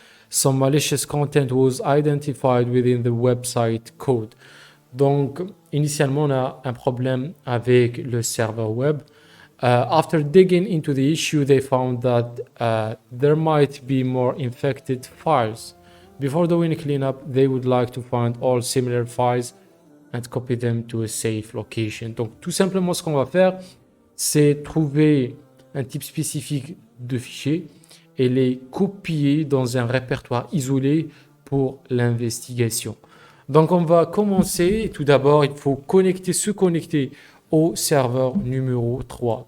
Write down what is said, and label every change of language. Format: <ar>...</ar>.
<en>Some malicious content was identified within the website code.</en> <fr>Donc, initialement, on a un problème avec le serveur web.</fr> <en>After digging into the issue, they found that there might be more infected files. Before doing a cleanup, they would like to find all similar files and copy them to a safe location.</en> <fr>Donc, tout simplement, ce qu'on va faire, c'est trouver un type spécifique de fichiers et les copier dans un répertoire isolé pour l'investigation. Donc on va commencer. Tout d'abord, il faut se connecter au serveur numéro 3.</fr>